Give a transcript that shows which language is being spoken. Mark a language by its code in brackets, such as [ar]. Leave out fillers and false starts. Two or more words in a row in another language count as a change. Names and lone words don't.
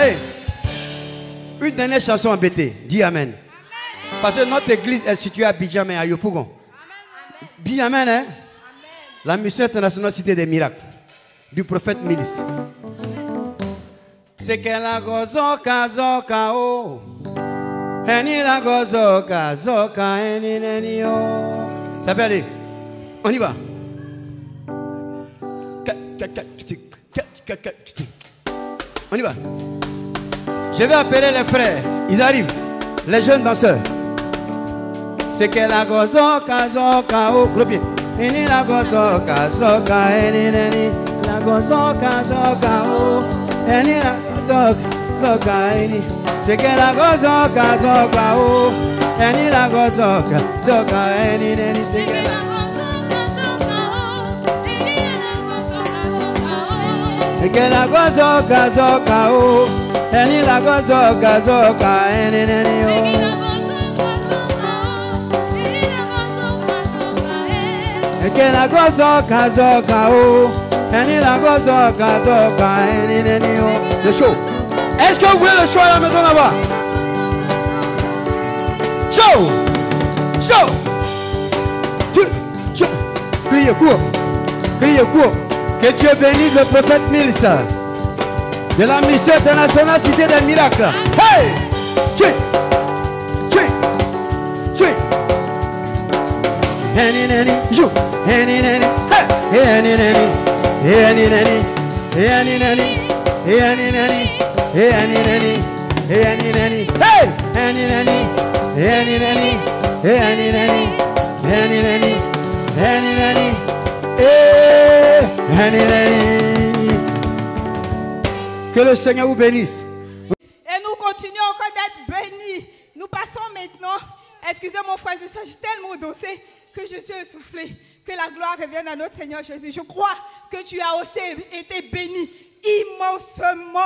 [fr] Une dernière chanson embêtée. Dis amen. Parce que notre église est située à Bidjamé, à Yopougon. Dis amen, hein? La mission internationale Cité des miracles du prophète Milice. C'est que la gozoka zoka o, eni la gozoka zoka eni neni o. Ça peut aller. On y va. On y va. Je vais appeler les frères. Ils arrivent. Les jeunes danseurs. C'est que la gozoka zoka o. Gros pied. Eni la gozoka zoka eni neni. La gozoka zoka o, eni la gozoka zoka eni. C'est que la gozoka zoka o, eni la gozoka zoka eni neni. C'est que la gozoka zoka o, eni la gozoka zoka o, eni la gozoka zoka eni neni o. C'est que la gozoka zoka o. Eni la gozoka zoka eni neni o. Le show. Est-ce que vous voulez le show à la maison là-bas? Show. Criez court. Criez court. Que Dieu bénisse le prophète Mills de la mission internationale Cité des Miracles. Hey! Tchè! Tchè! Tchè! Henny nanny, jou! Henny nanny, hey! Henny nanny, henny nanny, henny nanny, henny nanny, henny nanny, henny nanny, hey! Henny nanny, henny nanny, henny nanny, henny nanny, henny nanny, hey! Henny nanny. Que le Seigneur vous bénisse. Et nous continuons encore d'être bénis. Nous passons maintenant, excusez mon frère et soeur, j'ai tellement dansé que je suis essoufflée. Que la gloire revienne à notre Seigneur Jésus. Je crois que tu as aussi été béni immensement.